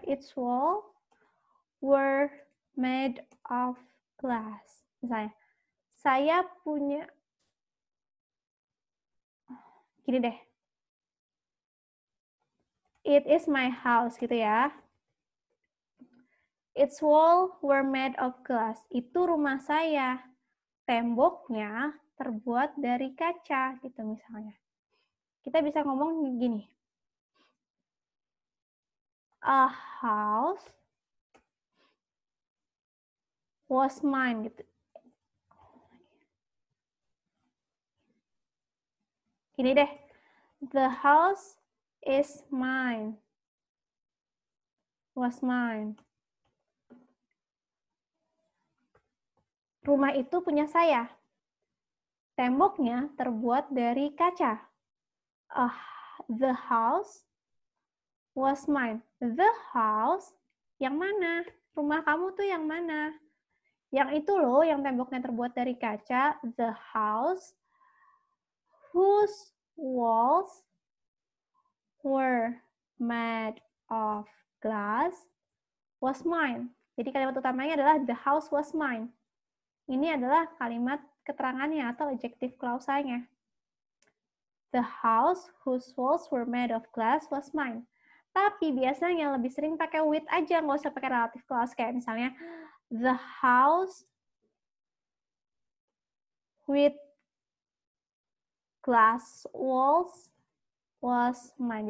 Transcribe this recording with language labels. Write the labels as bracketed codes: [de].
[en] Its wall were made of glass. [id] Misalnya, saya punya, gini deh. [en] It is my house, [id] gitu ya. [en] Its wall were made of glass. [id] Itu rumah saya. Temboknya terbuat dari kaca, gitu misalnya. Kita bisa ngomong gini. [en] A house was mine, [id] gitu. Gini deh. [en] The house is mine. Was mine. [id] Rumah itu punya saya. Temboknya terbuat dari kaca. [en] The house was mine. The house [id] yang mana? Rumah kamu tuh yang mana? Yang itu loh, yang temboknya terbuat dari kaca. [en] The house whose walls were made of glass was mine. [id] Jadi kalimat utamanya adalah [en] the house was mine. [id] Ini adalah kalimat keterangannya atau adjective clause-nya. [en] The house whose walls were made of glass was mine. [id] Tapi biasanya lebih sering pakai with aja, nggak usah pakai relative clause. Kayak misalnya, [en] the house with glass walls was mine.